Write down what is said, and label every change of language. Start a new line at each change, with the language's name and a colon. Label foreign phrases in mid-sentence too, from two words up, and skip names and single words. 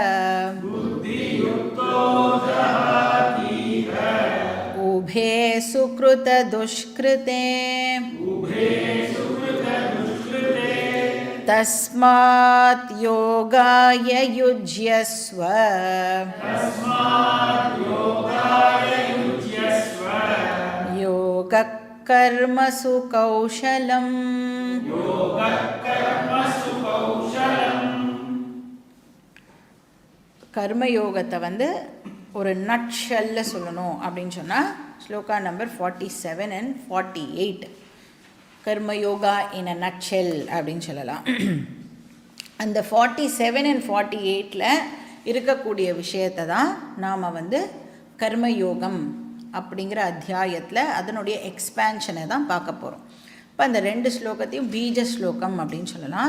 Sanskrit: उभे सुकृतदुष्कृते तस्मात् योगाय युज्यस्व योगः कर्मसु कौशलम्।
Tamil: கர்மயோகத்தை வந்து ஒரு நட்ஷல்ல சொல்லணும் அப்படின்னு சொன்னால் ஸ்லோகா நம்பர் 47 and 48 கர்மயோகா
English: in a nutshell
Tamil: அப்படின்னு சொல்லலாம். அந்த 47 and 48ல் இருக்கக்கூடிய விஷயத்தை தான் நாம் வந்து கர்மயோகம் அப்படிங்கிற அத்தியாயத்தில் அதனுடைய எக்ஸ்பேன்ஷனை தான் பார்க்க போகிறோம். இப்போ அந்த 2 ஸ்லோகத்தையும் பீஜ ஸ்லோகம் அப்படின்னு சொல்லலாம்.